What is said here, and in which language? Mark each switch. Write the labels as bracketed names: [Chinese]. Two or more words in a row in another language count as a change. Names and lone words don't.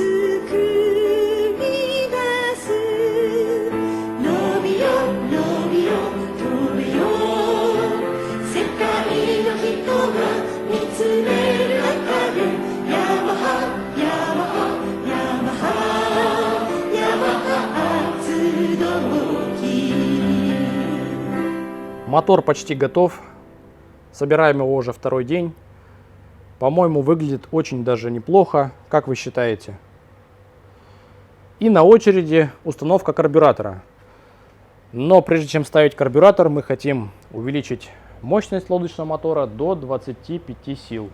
[Japanese] り出す伸びよ伸びよ飛べよ世界の人が見つめる中でヤマハヤマハヤマハヤマハ発動機 [Russian] Мотор почти готов. Собираем его уже второй день. По-моему, выглядит очень даже неплохо. Как вы считаете? И на очереди установка карбюратора. Но прежде чем ставить карбюратор, мы хотим увеличить мощность лодочного мотора до 25 сил.